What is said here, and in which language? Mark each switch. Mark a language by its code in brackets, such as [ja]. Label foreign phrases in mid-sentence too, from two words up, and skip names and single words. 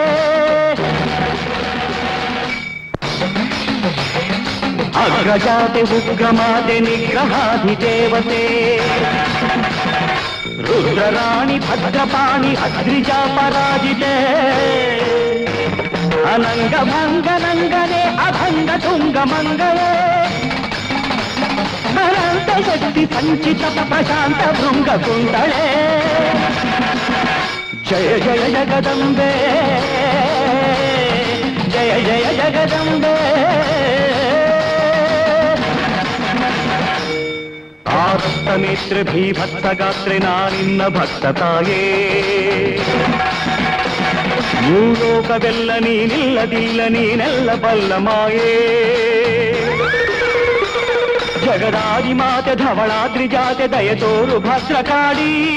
[te] అగ్రజాతి ఉగ్రమాతే నిగ్రహాధి దేవతే రుద్రరాణి భద్రపాణి అద్రిజా పరాజితే అనంగ భంగ నంగనే అభంగ తుంగ మంగళే అనంత శక్తి సంచిత ప్రశాంత భృంగ కుండళే జయ జయ జగదంబే జయ జయ జగదంబే [kn] ಆರ್ತಮಿತ್ರ ಭೀಭತ್ಸಗಾತ್ರಿನಾ ನಿನ್ನ ಭಕ್ತತಾಯೇ ಮೂಲೋಕವೆಲ್ಲ ನೀನಿಲ್ಲದಿಲ್ಲ ನೀನೆಲ್ಲ ಬಲ್ಲ ಮಾಯೇ ಜಗದಾದಿ ಮಾತೆ ಧವಳಾದ್ರಿ ಜಾತೆ ದಯತೋರು ಭದ್ರಕಾಳಿ